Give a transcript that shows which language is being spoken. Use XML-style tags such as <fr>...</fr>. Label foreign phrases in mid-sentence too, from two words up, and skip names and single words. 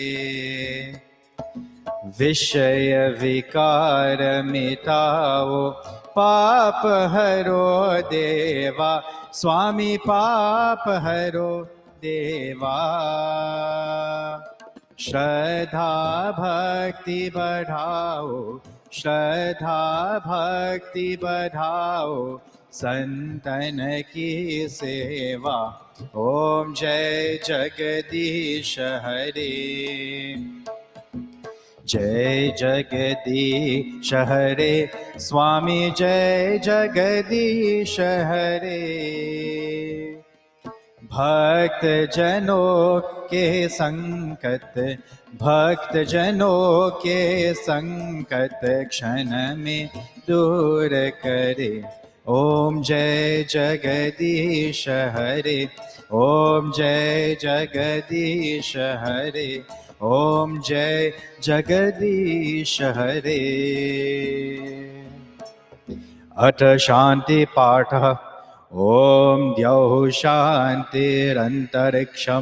<hi>विषय विकार मिटाओ पाप हरो देवा स्वामी पाप हरो देवा श्रद्धा भक्ति बढ़ाओ श्रद्धा भक्ति बढ़ाओ संतन की सेवा ओम जय जगदीश हरे जय जगदीश हरे स्वामी जय जगदीश हरे भक्त जनों के संकट भक्त जनों के संकट क्षण में दूर करे ओम जय जगदीश हरे ओम जय जगदीश हरे ओम जय जगदीश हरे</hi> <sa>अथ शांति पाठ ओम द्यौः शान्तिरन्तरिक्षं</sa>